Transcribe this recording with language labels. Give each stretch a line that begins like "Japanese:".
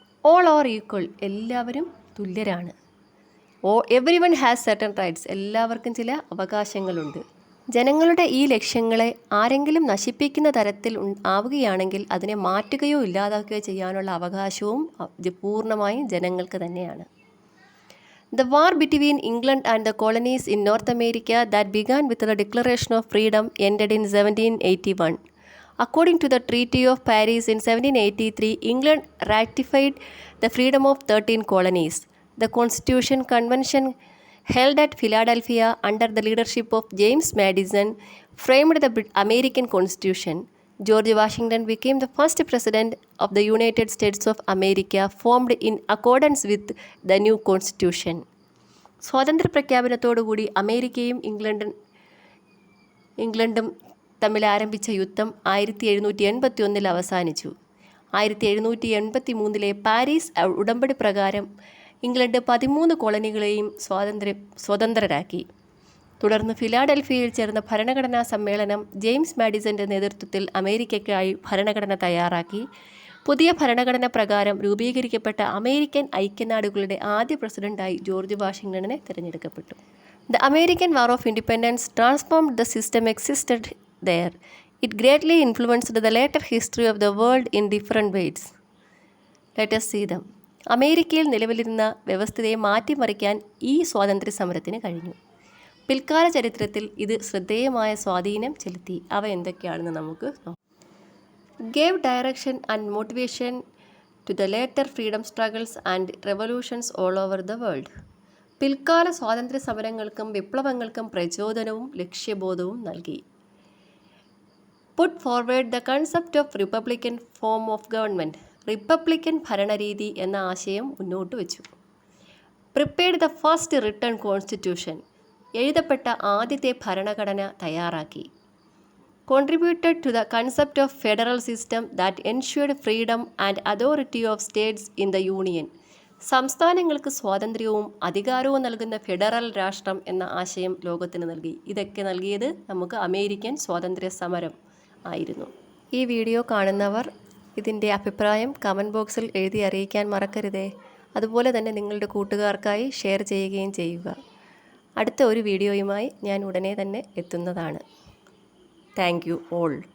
English: all are equal,
Malayalam: എല്ലാവരും തുല്യരാണ്.
English: everyone has certain rights,
Malayalam: എല്ലാവർക്കും ചില അവകാശങ്ങളുണ്ട്. ജനങ്ങളുടെ ഈ ലക്ഷ്യങ്ങളെ ആരെങ്കിലും നശിപ്പിക്കുന്ന തരത്തിൽ ആവുകയാണെങ്കിൽ അതിനെ മാറ്റുകയോ ഇല്ലാതാക്കുകയോ ചെയ്യാനുള്ള അവകാശവും പൂർണ്ണമായും ജനങ്ങൾക്ക് തന്നെയാണ്.
English: The war between England and the colonies in North America that began with the Declaration of Freedom ended in 1781. According to the Treaty of Paris in 1783, England ratified the freedom of 13 colonies. The Constitution Convention, held at Philadelphia under the leadership of James Madison, framed the American Constitution. George Washington became the first president of the United States of America, formed in accordance with the new Constitution.
Malayalam: സ്വാതന്ത്ര്യ പ്രഖ്യാപനത്തോടുകൂടി അമേരിക്കയും ഇംഗ്ലണ്ടും തമ്മിൽ ആരംഭിച്ച യുദ്ധം 1781 അവസാനിച്ചു. 1783 Paris ഉടമ്പടി പ്രകാരം England 13 കോളനികളെയും സ്വതന്ത്രരാക്കി. തുടർന്ന് ഫിലാഡൽഫിയയിൽ ചേർന്ന ഭരണഘടനാ സമ്മേളനം ജെയിംസ് മാഡിസന്റെ നേതൃത്വത്തിൽ അമേരിക്കയ്ക്കായി ഭരണഘടന തയ്യാറാക്കി. പുതിയ ഭരണഘടന പ്രകാരം രൂപീകരിക്കപ്പെട്ട അമേരിക്കൻ ഐക്യനാടുകളുടെ ആദ്യ പ്രസിഡന്റായി ജോർജ് വാഷിങ്ടണിനെ തിരഞ്ഞെടുക്കപ്പെട്ടു.
English: The American War of Independence transformed the system existed there. It greatly influenced the later history of the world in different ways. Let us see them.
Malayalam: അമേരിക്കയിൽ നിലവിലിരുന്ന വ്യവസ്ഥയെ മാറ്റിമറിക്കാൻ ഈ സ്വാതന്ത്ര്യ സമരത്തിന് കഴിഞ്ഞു. പിൽക്കാല ചരിത്രത്തിൽ ഇത് ശ്രദ്ധേയമായ സ്വാധീനം ചെലുത്തി. അവ എന്തൊക്കെയാണെന്ന് നമുക്ക് നോക്കാം.
English: Gave direction and motivation to the later freedom struggles and revolutions all over the world.
Malayalam: പിൽക്കാല സ്വാതന്ത്ര്യ സമരങ്ങൾക്കും വിപ്ലവങ്ങൾക്കും പ്രചോദനവും ലക്ഷ്യബോധവും നൽകി.
English: Put forward the concept of Republican form of government.
Malayalam: Republican ഭരണരീതി എന്ന ആശയം മുന്നോട്ട് വച്ചു.
English: Prepared the first written constitution.
Malayalam: എഴുതപ്പെട്ട ആദ്യത്തെ ഭരണഘടന തയ്യാറാക്കി.
English: Contributed to the concept of federal system that ensured freedom and authority of states in the union.
Malayalam: സംസ്ഥാനങ്ങൾക്ക് സ്വാതന്ത്ര്യവും അധികാരവും നൽകുന്ന ഫെഡറൽ രാഷ്ട്രം എന്ന ആശയം ലോകത്തിന് നൽകി. ഇതൊക്കെ നൽകിയത് നമുക്ക് അമേരിക്കൻ സ്വാതന്ത്ര്യ സമരം ആയിരുന്നു. ഈ വീഡിയോ കാണുന്നവർ ഇതിൻ്റെ അഭിപ്രായം കമൻറ്റ് ബോക്സിൽ എഴുതി അറിയിക്കാൻ മറക്കരുതേ. അതുപോലെ തന്നെ നിങ്ങളുടെ കൂട്ടുകാർക്കായി ഷെയർ ചെയ്യുകയും ചെയ്യുക. അടുത്ത ഒരു വീഡിയോയുമായി ഞാൻ ഉടനെ തന്നെ എത്തുന്നതാണ്.
English: Thank you all.